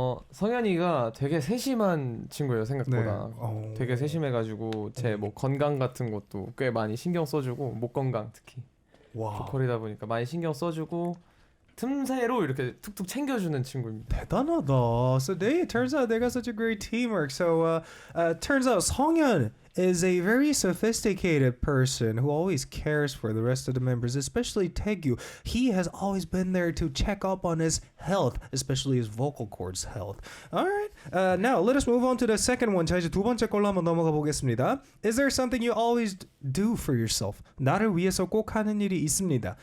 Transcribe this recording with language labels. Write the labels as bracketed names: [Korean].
[Korean] 성현이가 되게 세심한 친구예요 생각보다. 네. 되게 세심해가지고 제 뭐 건강 같은 것도 꽤 많이 신경 써주고 목 건강 특히 와. 보컬이다 보니까 많이 신경 써주고 틈새로 이렇게 툭툭 챙겨주는 친구입니다. 대단하다. [English] So it turns out they got such a great teamwork. So turns out Songhyun is a very sophisticated person who always cares for the rest of the members, especially Taegyu. He has always been there to check up on his health, especially his vocal cords health. All right. Now let us move on to the second one. [Korean] 자, 이제 두 번째 걸로 한번 넘어가 보겠습니다. [English] Is there something you always do for yourself? [Korean] 나를 위해서 꼭 하는 일이 있습니다.